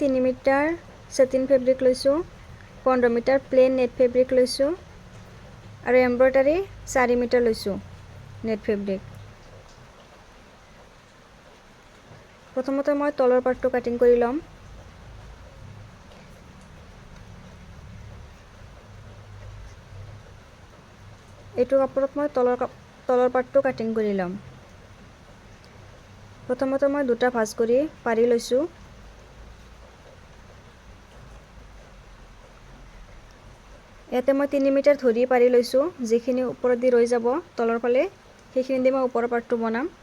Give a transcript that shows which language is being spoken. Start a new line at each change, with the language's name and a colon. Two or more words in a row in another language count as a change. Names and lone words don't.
Assamese: 3 মিটাৰ
English: satin fabric
Assamese: লৈছো 15 মিটাৰ
English: plain net fabric
Assamese: লৈছো অউৰ এম্ব্ৰয়ডাৰী 4 মিটাৰ লৈছো
English: net fabric
Assamese: প্ৰথমতে মই তলৰ পাৰ্টটো কাটিং কৰি লম এটো কাপড়ত মই তলৰ পাৰ্টটো কাটিং কৰি লম প্ৰথমতে মই দুটা ভাঁজ কৰি পাৰি লৈছো ইয়াতে মই 3 মিটাৰ ধৰি পাৰি লৈছো যেখিনি ওপৰত দি ৰৈ যাব তলৰ ফালে সেইখিনি দি মই ওপৰৰ পাৰ্টটো বনাম